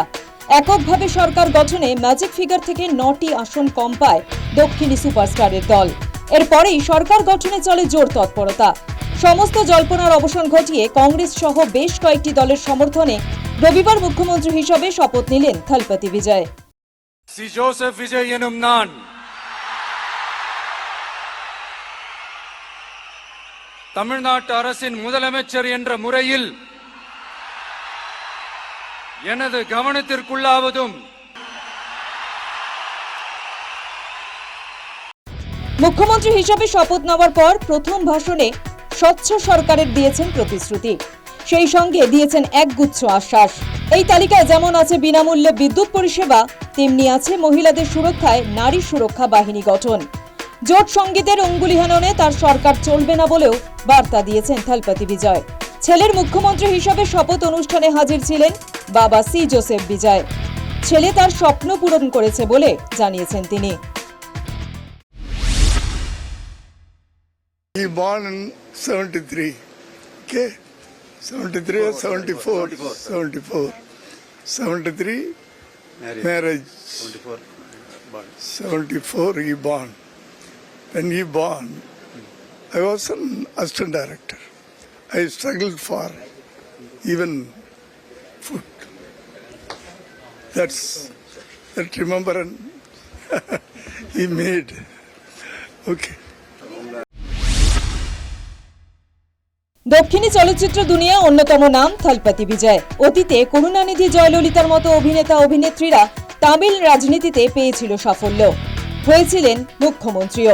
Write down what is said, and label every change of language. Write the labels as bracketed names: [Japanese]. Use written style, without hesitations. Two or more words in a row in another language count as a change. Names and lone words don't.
[Bangla] এককভাবে সরকার গঠনে [English] magic figure [Bangla] থেকে 9টি আসন কম পায় দক্ষিণী সুপারস্টারের দল। এরপরেই সরকার গঠনে চলে জোর তৎপরতা। সমস্ত জল্পনার অবসান ঘটিয়ে কংগ্রেস সহ বেশ কয়েকটি দলের সমর্থনে রবিবার মুখ্যমন্ত্রী হিসেবে শপথ নিলেন থলপতি বিজয়। [Tamil] சி ஜோசப் விஜய் எனும் நான் தமிழ்நாட்டு அரசின் முதலமைச்சர் என்ற முறையில் எனது கவனத்திற்குள்ளாவதும் [Bangla] মুখ্যমন্ত্রী হিসেবে শপথ নেওয়ার পর প্রথম ভাষণে স্বচ্ছ সরকারের দিয়েছেন প্রতিশ্রুতি, সেই সঙ্গে দিয়েছেন একগুচ্ছ আশ্বাস। এই তালিকায় যেমন আছে বিনামূল্যে বিদ্যুৎ পরিষেবা, তেমনি আছে মহিলাদের সুরক্ষায় নারী সুরক্ষা বাহিনী গঠন। জোট সঙ্গীদের অঙ্গুলিহাননে তার সরকার চলবে না বলেও বার্তা দিয়েছেন থলপতি বিজয়। ছেলের মুখ্যমন্ত্রী হিসেবে শপথ অনুষ্ঠানে হাজির ছিলেন বাবা সি জোসেফ বিজয়। ছেলে তার স্বপ্ন পূরণ করেছে বলে জানিয়েছেন তিনি। [English] He born in 73. Okay? 73 or 74? 74. 73 marriage. 74 he born. When he born, I was an assistant director. I struggled for even food. That remembrance he made. Okay. [Bangla] দক্ষিণী চলচ্চিত্র দুনিয়ায় অন্যতম নাম থলপতি বিজয়। অতীতে করুণানিধি জয়ললিতার মতো অভিনেতা অভিনেত্রীরা তামিল রাজনীতিতে পেয়েছিল সাফল্য, হয়েছিলেন মুখ্যমন্ত্রীও।